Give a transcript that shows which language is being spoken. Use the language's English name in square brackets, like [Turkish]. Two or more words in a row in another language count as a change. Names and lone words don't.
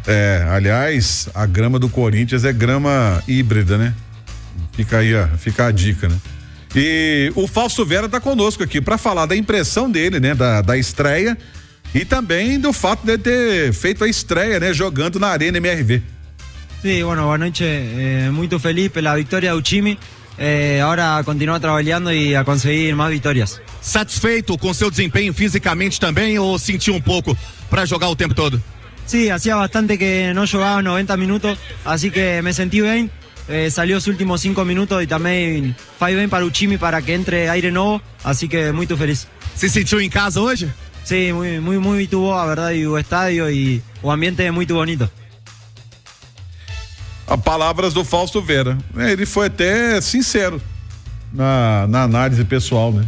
[Portuguese] Aliás, a grama do Corinthians é grama híbrida, né? Fica aí, fica a dica, né? E o Fausto Vera tá conosco aqui para falar da impressão dele, né? Da estreia e também do fato de ter feito a estreia, né? Jogando na Arena MRV. [Spanish] Sí, bueno, [Portuguese] boa noite. Muito feliz pela vitória do time. Agora continuar trabalhando e a conseguir mais vitórias. Satisfeito com seu desempenho fisicamente também ou sentiu um pouco para jogar o tempo todo? [Spanish] Sí, hacía bastante que no jugaba 90 minutos, así que me sentí bien. Salió los últimos 5 minutos y también [Portuguese] faz bem para o time para que entre aire novo, [Spanish] así que [Portuguese] muito feliz. Se sentiu em casa hoje? Sí, muito boa, a verdade, e o estádio e o ambiente é muito bonito. Palavras do Fausto Vera. Ele foi até sincero na análise pessoal, né?